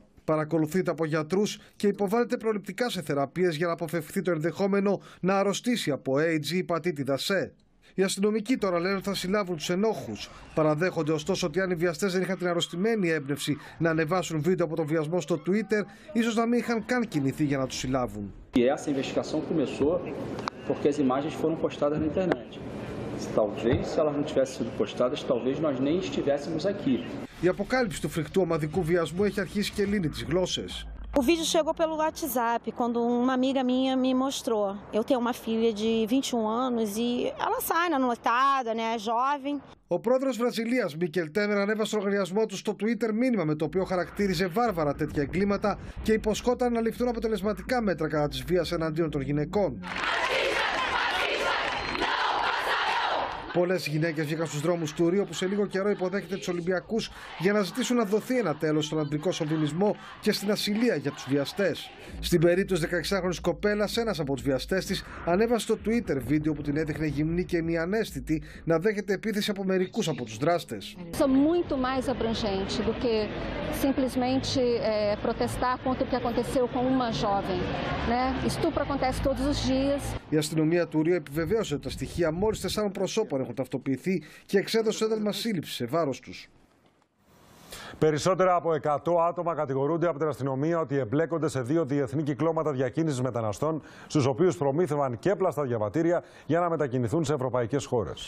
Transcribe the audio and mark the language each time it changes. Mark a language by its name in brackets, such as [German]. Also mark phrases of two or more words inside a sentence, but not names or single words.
[Greek] Παρακολουθείται από γιατρούς και υποβάλλεται προληπτικά σε θεραπείες για να αποφευχθεί το ενδεχόμενο να αρρωστήσει από AIDS ή πατήτιδα C. Οι αστυνομικοί τώρα λένε ότι θα συλλάβουν τους ενόχους. Παραδέχονται ωστόσο ότι αν οι βιαστές δεν είχαν την αρρωστημένη έμπνευση να ανεβάσουν βίντεο από τον βιασμό στο Twitter, ίσως να μην είχαν καν κινηθεί για να τους συλλάβουν. [Portuguese] Essa investigação começou porque as imagens foram postadas na internet. Talvez, se elas não tivessem sido postadas, talvez nós nem estivéssemos aqui. [Greek] Η αποκάλυψη του φρικτού ομαδικού βιασμού έχει αρχίσει και λύνει τις γλώσσες. [Portuguese] O vídeo chegou pelo WhatsApp, quando uma amiga minha me mostrou. Eu tenho uma filha de 21 anos e ela sai na noitada, né, jovem. [Greek] Ο πρόεδρος Βραζιλίας, Μίκελ Τέμερ, ανέβασε στο λογαριασμό του στο Twitter μήνυμα με το οποίο χαρακτήριζε βάρβαρα τέτοια εγκλήματα και υποσχόταν να ληφθούν αποτελεσματικά μέτρα κατά της βίας εναντίον των γυναικών. Πολλές γυναίκες βγήκαν στους δρόμους του Ρίο, που σε λίγο καιρό υποδέχεται τους Ολυμπιακούς, για να ζητήσουν να δοθεί ένα τέλος στον αντρικό σοβινισμό και στην ασυλία για τους βιαστές. Στην περίπτωση 16χρονης κοπέλας, ένας από τους βιαστές της ανέβασε στο Twitter βίντεο που την έδειχνε γυμνή και μη-ανέστητη να δέχεται επίθεση από μερικούς από τους δράστες. [Portuguese] Sou muito mais abrangente do que simplesmente protestar contra o que aconteceu com uma jovem, né? Estupro acontece todos os dias. [Greek] Η αστυνομία του Ρίο επιβεβαίωσε ότι τα στοιχεία μόλις 4 προσώπων έχουν ταυτοποιηθεί και εξέδωσε ένταλμα σύλληψη σε βάρος τους. Περισσότερα από 100 άτομα κατηγορούνται από την αστυνομία ότι εμπλέκονται σε 2 διεθνή κυκλώματα διακίνησης μεταναστών, στους οποίους προμήθευαν και πλαστά διαβατήρια για να μετακινηθούν σε ευρωπαϊκές χώρες.